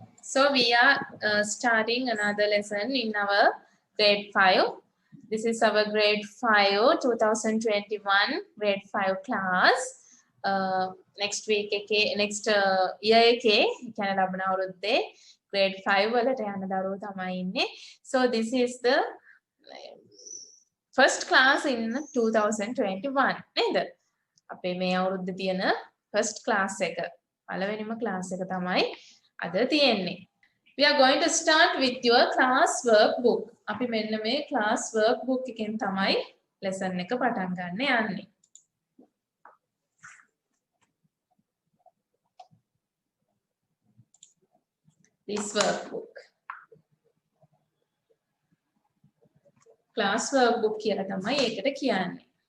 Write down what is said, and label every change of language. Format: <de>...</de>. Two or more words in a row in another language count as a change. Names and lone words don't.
<en>So we are starting another lesson in our grade 5. This is our grade 5 2021 grade 5 class. Next week next year</en> <si>එකේ ලබන අවුරුද්දේ grade 5 වලට යන දරුවෝ තමයි ඉන්නේ.</si> <en>So this is the first class in 2021 නේද?</en> <si>අපේ මේ අවුරුද්දේ තියෙන</si> <en>first class</en> <si>එක. පළවෙනිම class එක තමයි අද තියෙන්නේ.</si> <en>We are going to start with your class workbook.</en> <si>අපි මෙන්න මේ</si> <en>class workbook</en> <si>එකෙන් තමයි lesson එක පටන් ගන්න යන්නේ.</si> <en>This workbook. Class workbook</en> <si>කියලා තමයි ඒකට කියන්නේ.</si>